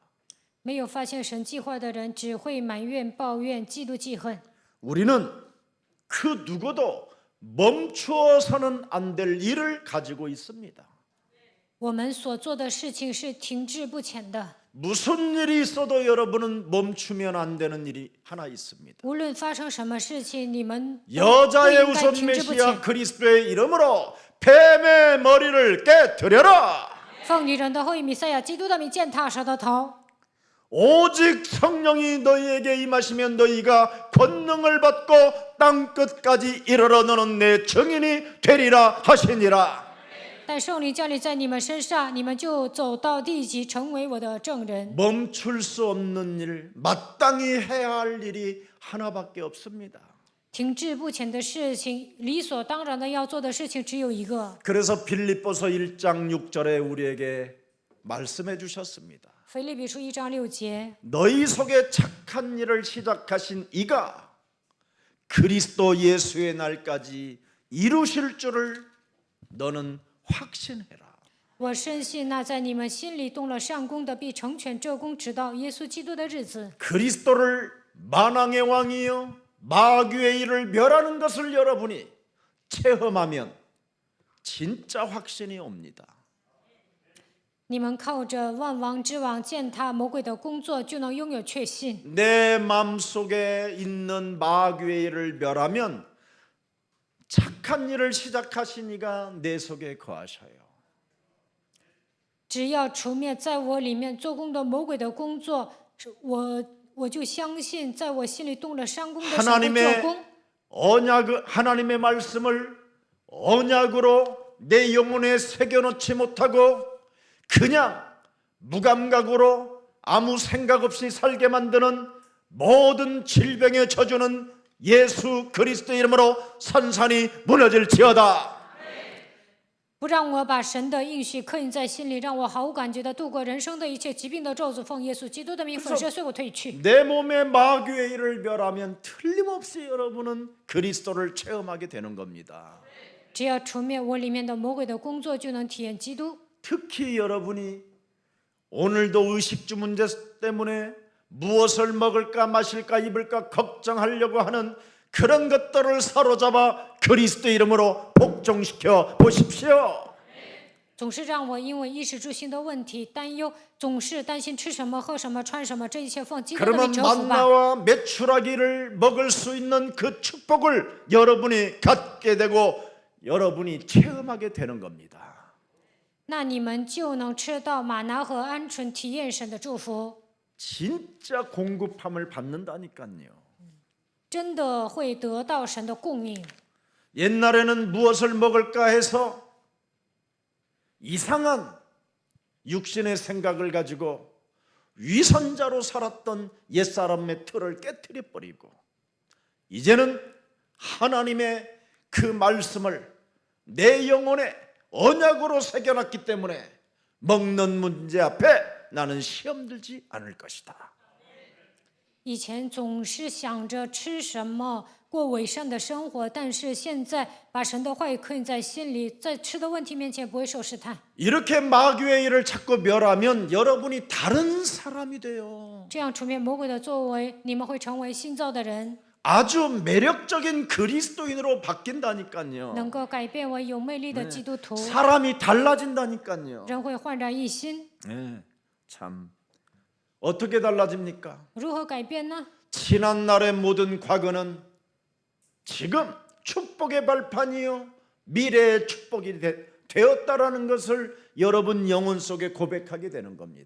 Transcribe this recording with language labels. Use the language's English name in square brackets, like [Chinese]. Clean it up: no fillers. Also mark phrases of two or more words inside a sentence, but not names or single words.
[Chinese] 没有发现神计划的人，只会埋怨、抱怨、嫉妒、记恨。 [Korean] 우리는 그 누구도 멈추어서는 안 될 일을 가지고 있습니다. [Chinese] 我们所做的事情是停滞不前的。 [Korean] 무슨 일이 있어도 여러분은 멈추면 안 되는 일이 하나 있습니다. [Chinese] 无论发生什么事情，你们都不 [Korean] 여자의 [Chinese] 应该 [Korean] 우선 [Chinese] 停滞不 [Korean] 메시아 [Chinese] 前。 [Korean] 그리스도의 이름으로 뱀의 머리를 깨뜨려라. [Chinese] 奉女人的后裔弥赛亚基督的名践踏蛇的头。 [Korean] 오직 성령이 너희에게 임하시면 너희가 권능을 받고 땅 끝까지 이르러 너는 내 증인이 되리라 하시니라. [Chinese] 但圣灵降临在你们身上，你们就走到地极，成为我的证人。 [Korean] 멈출 수 없는 일, 마땅히 해야 할 일이 하나밖에 없습니다. [Chinese] 停滞不前的事情，理所当然的要做的事情只有一个。 [Korean] 그래서 빌립보서 1장 6절에 우리에게 말씀해 주셨습니다. [Chinese] 腓立比书1章6节， [Korean] 너희 속에 착한 일을 시작하신 이가 그리스도 예수의 날까지 이루실 줄을 너는 확신해라. [Chinese] 我深信那在你们心里动了善功的，必成全这功，直到耶稣基督的日子。 [Korean] 그리스도를 만왕의 왕이요 마귀의 일을 멸하는 것을 여러분이 체험하면 진짜 확신이 옵니다. [Chinese] 你们靠着万王之王践踏魔鬼的工作，就能拥有确信。 [Korean] 내 마음속에 있는 마귀의 일을 멸하면 착한 일을 시작하신 이가 내 속에 거하셔요. [Chinese] 只要除灭在我里面做工的魔鬼的工作，我就相信，在我心里动了善功的神会做工。 [Korean] 하나님의 말씀을 언약으로 내 영혼에 새겨놓지 못하고 그냥 무감각으로 아무 생각 없이 살게 만드는 모든 질병의 저주는 예수 그리스도 이름으로 산산이 무너질지어다. [Chinese] 不让我把神的应许刻印在心里，让我毫无感觉的度过人生的一切疾病的咒诅。奉耶稣基督的名，粉饰碎我退去。 [Korean] 내 몸에 마귀의 일을 멸하면 틀림없이 여러분은 그리스도를 체험하게 되는 겁니다. [Chinese] 只要除灭我里面的魔鬼的工作，就能体验基督。 [Korean] 특히 여러분이 오늘도 의식주 문제 때문에 무엇을 먹을까 마실까 입을까 걱정하려고 하는 그런 것들을 사로잡아 그리스도 이름으로 복종시켜 보십시오. [Chinese] 总是让我因为衣食住行的问题担忧，总是担心吃什么、喝什么、穿什么，这一切奉基督的 [Korean] 그러면 [Chinese] 名折服吧。 [Korean] 만나와 메추라기를 먹을 수 있는 그 축복을 여러분이 갖게 되고 여러분이 체험하게 되는 겁니다. [Chinese] 那你们就能吃到玛拿和鹌鹑，体验神的祝福， [Korean] 진짜 공급함을 받는다니까요. [Chinese] 真的会得到神的供应。 [Korean] 옛날에는 무엇을 먹을까 해서 이상한 육신의 생각을 가지고 위선자로 살았던 옛사람의 틀을 깨트려 버리고 이제는 하나님의 그 말씀을 내 영혼에 언약으로 새겨놨기 때문에 먹는 문제 앞에 나는 시험 들지 않을 것이다. [Chinese] 以前总是想着吃什么过伪善的生活，但是现在把神的话语刻印在心里，在吃的问题面前不会受试探。 [Korean] 이렇게 마귀의 일을 자꾸 멸하면 여러분이 다른 사람이 돼요. [Chinese] 这样除灭魔鬼的作为，你们会成为新造的人， [Korean] 아주 매력적인 그리스도인으로 바뀐다니까요. [Chinese] 能够改变为有魅力的基督徒， [Korean] 사람이 달라진다니까요. [Chinese] 人会焕然一新。 [Korean] 네, 참 어떻게 달라집니까? [Chinese] 如何改变呢？ [Korean] 지난 날의 모든 과거는 지금 축복의 발판이요 미래의 축복이 되었다라는 것을 여러분 영혼 속에 고백하게 되는 겁니다.